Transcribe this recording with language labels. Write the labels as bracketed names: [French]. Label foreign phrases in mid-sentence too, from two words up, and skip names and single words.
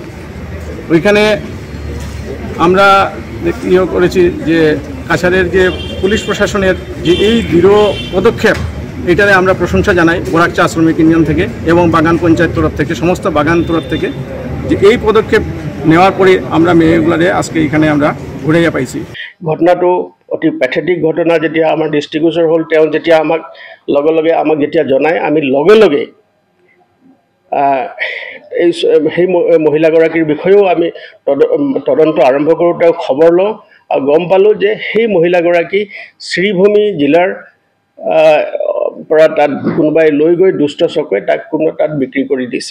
[Bangla] ওইখানে আমরা করেছি যে কাছাড়ের যে পুলিশ প্রশাসনের যে এই দৃঢ় পদক্ষেপ, এটারে আমরা প্রশংসা জানাই বরাকচা আশ্রমিক ইউনিয়ন থেকে এবং বাগান পঞ্চায়েত তরফ থেকে, সমস্ত বাগান তরফ থেকে, যে এই পদক্ষেপ নেওয়ার পরে আমরা মেয়েগুলারে আজকে এখানে আমরা ঘুরাইয়া পাইছি। [Assamese] ঘটনাটো অতি পেথেটিক ঘটনা। যেতিয়া আমাৰ ডিষ্ট্ৰিবিউচৰ হ'ল, তেওঁ যেতিয়া আমাক যেতিয়া জনায়, আমি লগে লগে সেই মহিলাগৰাকীৰ বিষয়েও আমি তদন্ত আৰম্ভ কৰোঁ। তেওঁ খবৰ লওঁ আৰু গম পালোঁ যে সেই মহিলাগৰাকী শ্ৰীভূমি জিলাৰ পৰা তাত কোনোবাই লৈ গৈ দুষ্ট চক্ৰই তাক তাত বিক্ৰী কৰি দিছে।